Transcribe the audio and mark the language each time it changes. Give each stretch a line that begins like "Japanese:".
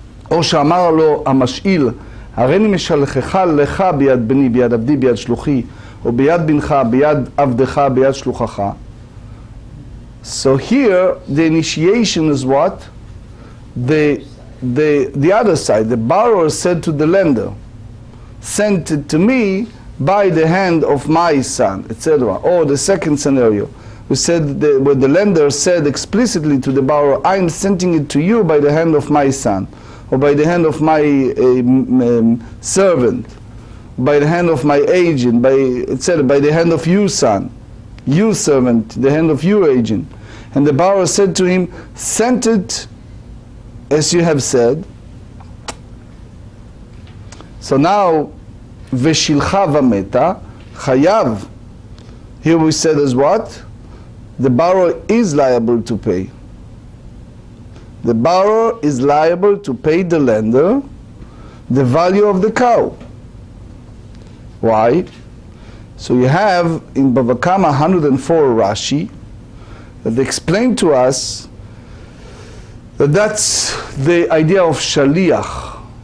Hebrew: או שאמר לו המשאיל, הריני משלחך לך ביד בני, ביד עבדי, ביד שלוחי, או ביד בנך, ביד עבדך, ביד שלוחך.
English: So here, the initiation is what? The other side, the borrower said to the lender, sent it to me by the hand of my son, etc. Or the second scenario, we said where the lender said explicitly to the borrower, I am sending it to you by the hand of my son, or by the hand of my servant, by the hand of my agent, by etc. By the hand of you son, you servant, the hand of your agent. And the borrower said to him, send it as you have said.
Hebrew: So now, ושילחה ומתה, חייב.
English: Here we said as what? The borrower is liable to pay. The borrower is liable to pay the lender the value of the cow. Why? So you have in Bava Kamma 104 Rashi that explain to us that that's the idea of shaliach.